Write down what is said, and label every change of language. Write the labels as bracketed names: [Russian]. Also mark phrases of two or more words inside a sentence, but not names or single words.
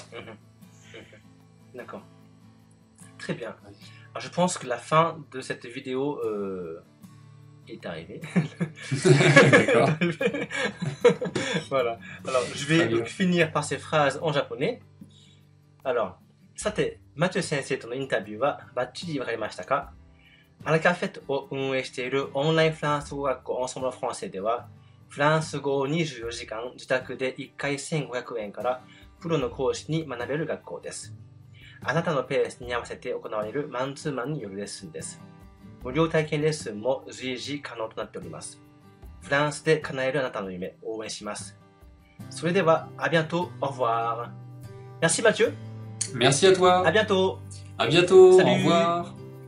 [French] mhm, mhm. D'accord. Très bien. Alors, je pense que la fin de cette vidéo est arrivée. D'accord, Voilà. Alors, je très vais donc bien. finir par ces phrases en japonais. Alors、 [Japanese] さて、マチュー先生とのインタビューはバッチリわかりましたか？アラカフェットを運営しているオンラインフランス語学校オンソムロフランセでは、フランス語を24時間自宅で1回1500円からプロの講師に学べる学校です。あなたのペースに合わせて行われるマンツーマンによるレッスンです。無料体験レッスンも随時可能となっております。フランスで叶えるあなたの夢、応援します。 [French] それでは、à bientôt, au revoir. Merci Mathieu, Merci à à toi, bientôt. à bientôt, au Salut. revoir.